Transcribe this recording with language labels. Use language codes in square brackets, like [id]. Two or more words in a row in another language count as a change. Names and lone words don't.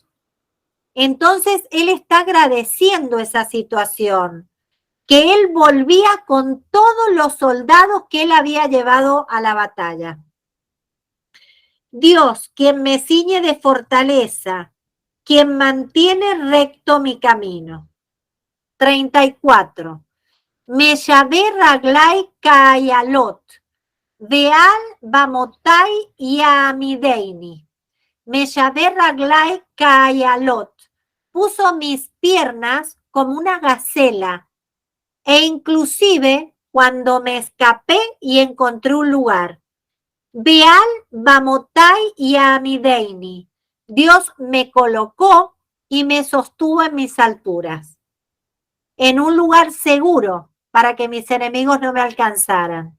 [es] Entonces él está agradeciendo esa situación, que él volvía con todos los soldados que él había llevado a la batalla. Dios, quien me ciñe de fortaleza, quien mantiene recto mi camino. 34. [he] משוה רגלי כאילות, ועל במותי יעמידני. משוה רגלי כאילות, [es] puso mis piernas como una gacela, e inclusive cuando me escapé y encontré un lugar. [he] ועל במותי יעמידני, [es] Dios me colocó y me sostuvo en mis alturas, en un lugar seguro, para que mis enemigos no me alcanzaran.